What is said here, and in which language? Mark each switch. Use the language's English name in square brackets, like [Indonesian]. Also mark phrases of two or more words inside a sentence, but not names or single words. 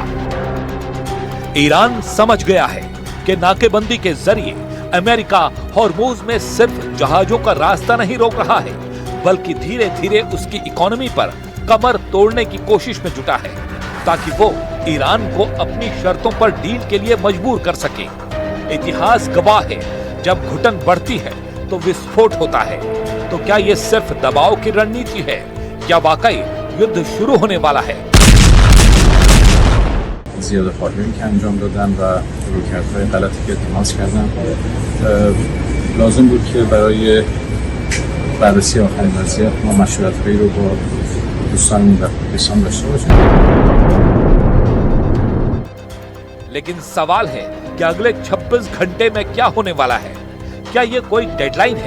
[Hindi] ईरान समझ गया है कि नाकेबंदी के जरिए अमेरिका हॉर्मुज में सिर्फ जहाजों का रास्ता नहीं रोक रहा है, बल्कि धीरे धीरे उसकी इकोनॉमी पर कमर तोड़ने की कोशिश में जुटा है, ताकि वो ईरान को अपनी शर्तों पर डील के लिए मजबूर कर सके। इतिहास गवाह है, जब घुटन बढ़ती है तो विस्फोट होता है। तो क्या ये सिर्फ दबाव की रणनीति है या वाकई युद्ध शुरू होने वाला है? [Persian] زیاده خواهی که انجام دادن و رویکردهای غلطی که تماس کردن لازم بود که برای بررسی آخرین وضعیت ما مشورت‌هایی رو با دوستان و پاکستان داشته باشیم. [Hindi] लेकिन सवाल है कि अगले 26 घंटे में क्या होने वाला है? क्या ये कोई डेडलाइन है?